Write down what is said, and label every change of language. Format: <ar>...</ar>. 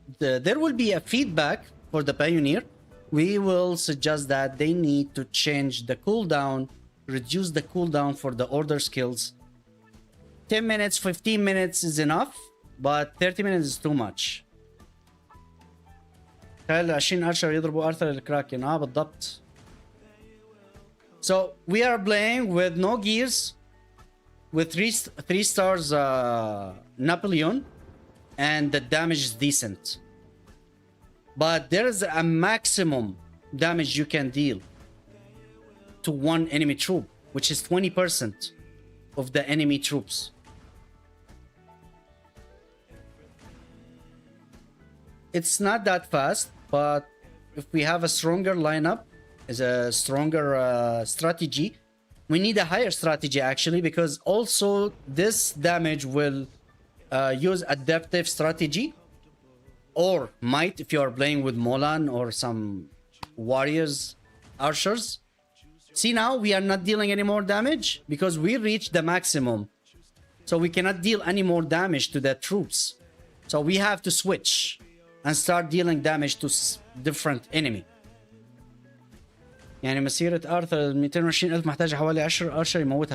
<en>There will be a feedback for the Pioneer. We will suggest that they need to change the cooldown, reduce the cooldown for the order skills. 10 minutes, 15 minutes is enough, but 30 minutes is too much.</en> <ar>تخيل 20 ارشر يضربوا ارثر الكراكن. بالضبط.</ar> <en>So we are playing with no gears, with 3 stars Napoleon, and the damage is decent. But there is a maximum damage you can deal to one enemy troop, which is 20% of the enemy troops. It's not that fast, but if we have a stronger lineup, is a stronger strategy. We need a higher strategy, actually, because also this damage will use adaptive strategy or might if you are playing with Molan or some warriors, archers. See, now we are not dealing any more damage because we reached the maximum. So we cannot deal any more damage to the troops. So we have to switch and start dealing damage to different enemy.</en> <ar>يعني مسيرة آرثر 220,000 محتاجة حوالي 10 أرشر يموتها.</ar>